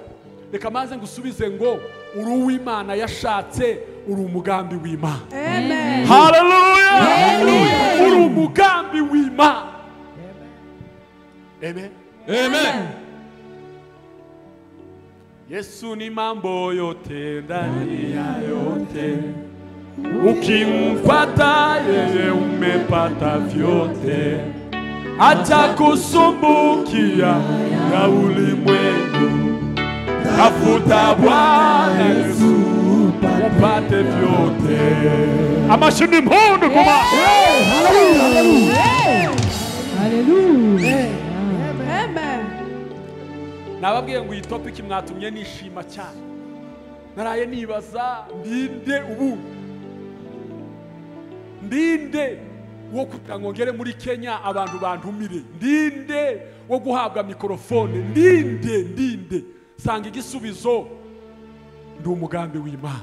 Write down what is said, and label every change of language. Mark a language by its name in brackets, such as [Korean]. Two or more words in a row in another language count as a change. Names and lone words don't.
[Kinyarwanda] Reka maze ngusubize ngo uri uw'Imana yashatse, uri umugambi w'Imana. Amen. Hallelujah. Hallelujah. Uri umugambi w'Imana. Amen. Amen. [Swahili] Yesu ni mambo yote ndani ya yote, ukimpata yeye umepata vyote, acha kusumbukia ya ulimwengu, tafuta Bwana Yesu upate vyote. Amashini mpundu kuma. [Kinyarwanda] Hallelujah. Amen. Nababwiye ngo iyi topic mwatumye nishima cyane. Naraye nibaza ndinde ubu, ndinde wo kutangongere muri Kenya abantu bantumire, ndinde wo guhabwa mikrofone, ndinde sanga igisubizo ndi umugambi w'Imana.